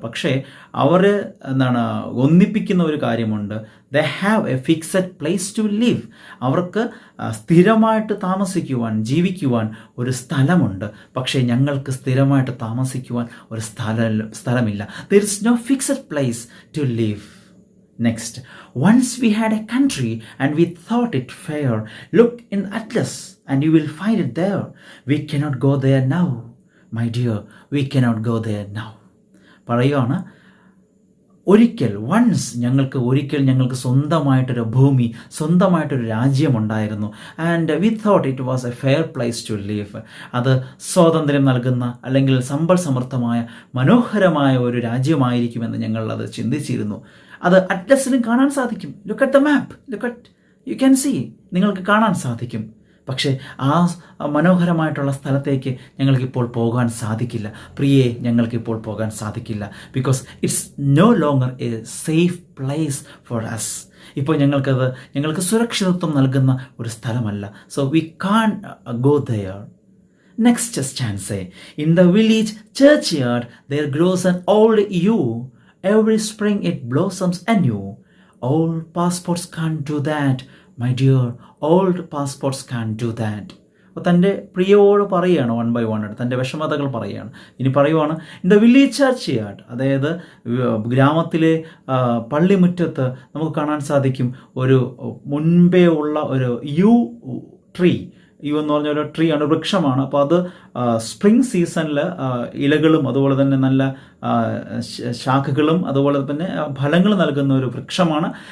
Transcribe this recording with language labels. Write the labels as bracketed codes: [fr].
[ml] പക്ഷേ അവർ ഒന്നിപ്പിക്കുന്ന ഒരു കാര്യമുണ്ട്. [en] They have a fixed place to live. [ml] അവർക്ക് സ്ഥിരമായിട്ട് താമസിക്കുവാൻ, ജീവിക്കുവാൻ ഒരു സ്ഥലമുണ്ട്. പക്ഷേ ഞങ്ങൾക്ക് സ്ഥിരമായിട്ട് താമസിക്കുവാൻ ഒരു സ്ഥലമില്ല. [en] There is no fixed place to live. Next, once we had a country and we thought it fair. Look in atlas and you will find it there. We cannot go there now, my dear, we cannot go there now. [ml] പറയുകയാണ്, ഒരിക്കൽ ഞങ്ങൾക്ക് സ്വന്തമായിട്ടൊരു ഭൂമി, സ്വന്തമായിട്ടൊരു രാജ്യമുണ്ടായിരുന്നു. [en] And we thought it was a fair place to live. [ml] അത് സ്വാതന്ത്ര്യം നൽകുന്ന അല്ലെങ്കിൽ സമ്പൽ സമൃദ്ധമായ മനോഹരമായ ഒരു രാജ്യമായിരിക്കുമെന്ന് ഞങ്ങൾ അത് ചിന്തിച്ചിരുന്നു. അത് അറ്റ്ലസിലും കാണാൻ സാധിക്കും. [en] look at the map, look at you can see, [ml] നിങ്ങൾക്ക് കാണാൻ സാധിക്കും. പക്ഷേ ആ മനോഹരമായിട്ടുള്ള സ്ഥലത്തേക്ക് ഞങ്ങൾക്കിപ്പോൾ പോകാൻ സാധിക്കില്ല. പ്രിയേ, ഞങ്ങൾക്കിപ്പോൾ പോകാൻ സാധിക്കില്ല. [en] Because it's no longer a safe place for us. [ml] ഇപ്പോൾ ഞങ്ങൾക്ക് സുരക്ഷിതത്വം നൽകുന്ന ഒരു സ്ഥലമല്ല. [en] So we can't go there. Next stanza. In the village churchyard there grows an old yew. Every spring it blossoms anew. Old passports can't do that, my dear. Old passports can't do that. [ml] അപ്പോൾ തൻ്റെ പ്രിയോട് പറയുകയാണ്, [en] one by one [ml] ആയിട്ട് തൻ്റെ വിഷമതകൾ പറയുകയാണ്. ഇനി പറയുവാണ്, [en] in the village churchyard, [ml] അതായത് ഗ്രാമത്തിലെ പള്ളിമുറ്റത്ത് നമുക്ക് കാണാൻ സാധിക്കും ഒരു മുൻപേ ഉള്ള ഒരു യു ട്രീ. യു എന്ന് പറഞ്ഞ ഒരു ട്രീ ആണ്, വൃക്ഷമാണ്. അപ്പോൾ അത് സ്പ്രിംഗ് സീസണിൽ ഇലകളും അതുപോലെ തന്നെ നല്ല ശാഖകളും അതുപോലെ തന്നെ ഫലങ്ങൾ നൽകുന്ന ഒരു വൃക്ഷമാണ്.